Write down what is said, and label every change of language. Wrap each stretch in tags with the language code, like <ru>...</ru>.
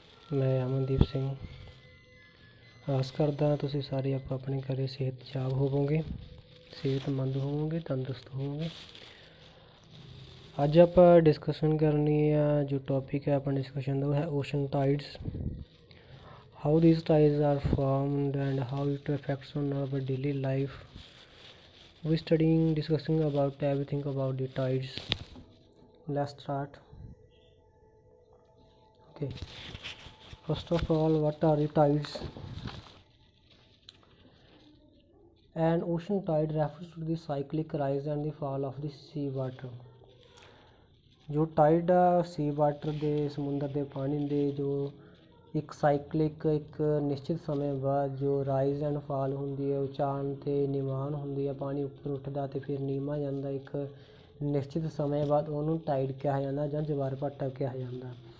<pa>ਮੈਂ ਅਮਨਦੀਪ ਸਿੰਘ ਆਸ ਕਰਦਾ ਤੁਸੀਂ ਸਾਰੇ ਆਪਣੇ ਘਰੇ ਸਿਹਤਯਾਬ ਹੋਵੋਗੇ, ਸਿਹਤਮੰਦ ਹੋਵੋਗੇ, ਤੰਦਰੁਸਤ ਹੋਵੋਗੇ। ਅੱਜ ਆਪਾਂ ਡਿਸਕਸ਼ਨ ਕਰਨੀ ਆ, ਜੋ ਟੌਪਿਕ ਹੈ ਆਪਾਂ ਡਿਸਕਸ਼ਨ ਦਾ ਉਹ ਹੈ ocean ਟਾਈਡਸ,</pa> <en>How these tides are formed and how it affects on our daily life. We studying discussing about everything about the tides. Let's start. Okay, first of all, what are the tides? An ocean tide refers to the cyclic rise and the fall of the sea water.</en> <pa>ਜੋ tide ਆ ਸੀ water ਦੇ, ਸਮੁੰਦਰ ਦੇ ਪਾਣੀ ਦੇ ਜੋ ਇੱਕ ਸਾਈਕਲਿਕ ਇੱਕ ਨਿਸ਼ਚਿਤ ਸਮੇਂ ਬਾਅਦ ਜੋ ਰਾਈਜ਼ ਐਂਡ ਫਾਲ ਹੁੰਦੀ ਹੈ, ਉਚਾਨ ਅਤੇ ਨਿਵਾਨ ਹੁੰਦੀ ਹੈ, ਪਾਣੀ ਉੱਪਰ ਉੱਠਦਾ ਅਤੇ ਫਿਰ ਨੀਵਾਂ ਜਾਂਦਾ ਇੱਕ ਨਿਸ਼ਚਿਤ ਸਮੇਂ ਬਾਅਦ, ਉਹਨੂੰ ਟਾਈਡ ਕਿਹਾ ਜਾਂਦਾ ਜਾਂ ਜਵਾਰ ਭਾਟਾ ਕਿਹਾ ਜਾਂਦਾ।</pa>